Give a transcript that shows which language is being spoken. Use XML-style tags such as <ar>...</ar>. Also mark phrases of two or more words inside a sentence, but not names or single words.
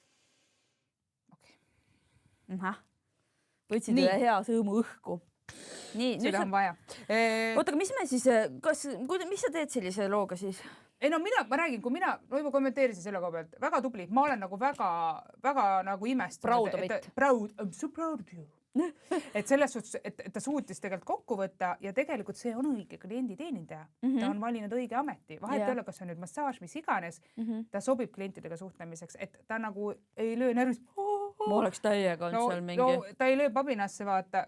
<et>Võtsid üle hea sõõmu õhku. Seda on vaja. Oota, aga mis me siis, mis sa teed sellise looga siis? Ei no ma räägin, kui mina juba kommenteerisin selle koha pealt, väga tubli, ma olen nagu väga nagu imestanud.</et> <en>Proud of it. I'm so proud of you.</en> <et>et selles suhtes, et ta suutis tegelikult kokku võtta ja tegelikult see on õige klienditeenindaja. Ta on valinud õige ameti. Vahet ei ole, kas on nüüd massaaž, mis iganes, ta sobib klientidega suhtlemiseks, et ta nagu ei löö närvis. Ma oleks täiega olnud seal mingi. No, ta ei löö pabinasse, vaata.</et>